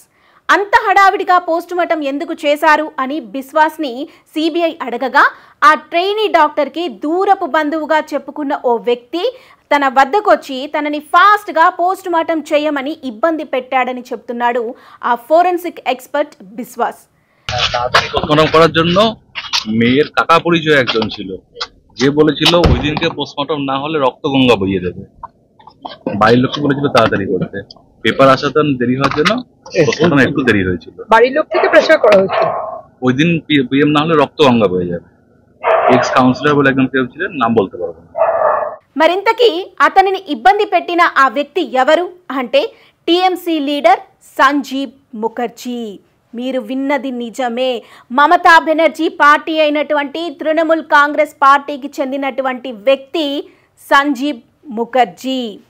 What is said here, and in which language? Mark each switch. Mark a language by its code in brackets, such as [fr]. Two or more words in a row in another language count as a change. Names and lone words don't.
[te] అంత హడావిడిగా [en] post mortem [te] ఎందుకు చేశారు అని బిస్వాస్ని సిబిఐ అడగగా, ఆ ట్రైనీ డాక్టర్కి దూరపు బంధువుగా చెప్పుకున్న ఓ వ్యక్తి తన వద్దకొచ్చి తనని ఫాస్ట్గా [en] post mortem [te] చేయమని ఇబ్బంది పెట్టాడని చెప్తున్నాడు ఆ [bn] ফরেনসিক এক্সপার্ট বিশ্বাস। পোস্টমর্টম করার জন্য মেয়ের কাকা পরিচয় একজন ছিল, যে বলেছিল ওই দিনকে পোস্টমর্টম না হলে রক্তগঙ্গা বইয়ে দেবে। বাড়ির লোককে বলেছিল তাড়াতাড়ি করতে, পেপার আসাতে দেরি হওয়ার জন্য পোস্টমর্টম একটু দেরি হয়েছিল। বাড়ির লোক থেকে প্রেসার করা হয়েছিল ওই দিন পিএম না হলে রক্তগঙ্গা বয়ে যাবে। [en] ex councillor [bn] বলে একজন কেউ ছিলেন, নাম বলতে পারবো না। [te] మరింతకీ అతనిని ఇబ్బంది పెట్టిన ఆ వ్యక్తి ఎవరు అంటే టీఎంసీ లీడర్ సంజీవ్ ముఖర్జీ. మీరు విన్నది నిజమే. మమతా బెనర్జీ పార్టీ అయినటువంటి తృణమూల్ కాంగ్రెస్ పార్టీకి చెందినటువంటి వ్యక్తి సంజీవ్ ముఖర్జీ.